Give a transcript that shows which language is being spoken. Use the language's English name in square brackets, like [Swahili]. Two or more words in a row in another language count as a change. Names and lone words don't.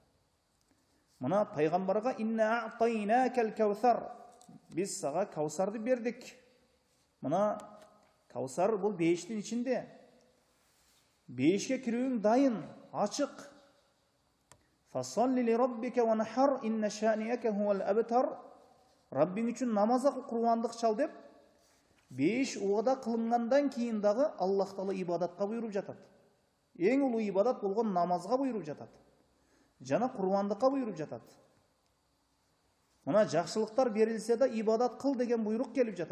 [Kyrgyz] Мына пайгамбарга [Arabic] إنا أعطيناك الكوثر, [Kyrgyz] biz сага каусарды бердик. Мына каусар бул бейиштин ичинде. Бейишке кирүүң дайын, ачык. [Arabic] فصل لربك وانحر إن شانئك هو الأبتر. [Kyrgyz] Раббиң үчүн намаз оку, курбандык чал деп бейиш убада кылынгандан кийин дагы Аллах Таала ибадатка буйруп жатат. Эң улуу ибадат болгон намазга буйруп жатат. Жана курбандыкка буйруп жатат. Мына жакшылыктар берилсе да ибадат кыл деген буйрук келип жатат.